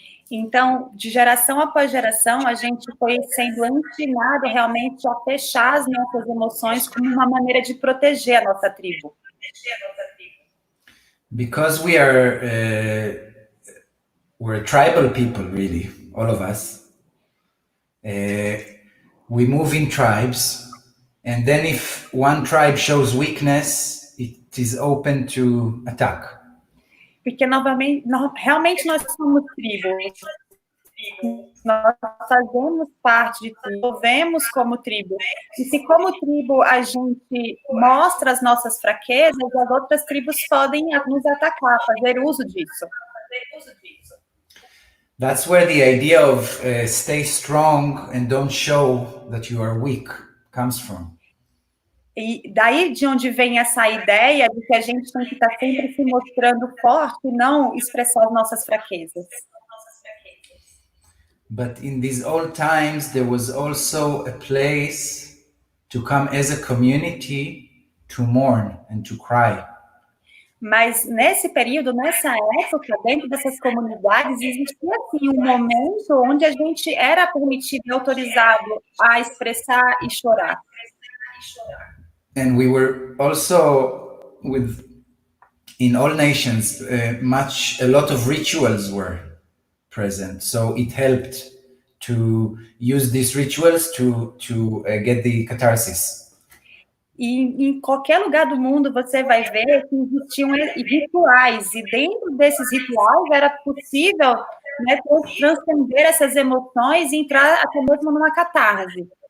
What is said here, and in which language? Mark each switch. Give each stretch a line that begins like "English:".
Portuguese: Então, de geração após geração, a gente foi sendo ensinado realmente a fechar as nossas emoções como uma maneira de proteger a nossa tribo.
English: Because we're tribal people, really, all of us. We move in tribes, and then if one tribe shows weakness, it is open to attack.
Portuguese: Porque, realmente nós somos tribos. Nós fazemos parte de tribo, vemos como tribo. E se como tribo a gente mostra as nossas fraquezas, as outras tribos podem nos atacar, fazer uso disso.
English: That's where the idea of stay strong and don't show that you are weak comes from.
Portuguese: E daí de onde vem essa ideia de que a gente tem que estar sempre se mostrando forte e não expressar as nossas fraquezas.
English: But in these old times, there was also a place to come as a community to mourn and to cry.
Portuguese: Mas nesse período, nessa época, dentro dessas comunidades, existia assim um momento onde a gente era permitido e autorizado a expressar e chorar.
English: And we were also in all nations, a lot of rituals were present. So it helped to use these rituals to get the catharsis.
Portuguese: E em qualquer lugar do mundo você vai ver que existiam rituais, e dentro desses rituais era possível, né, transcender essas emoções e entrar até mesmo numa catarse.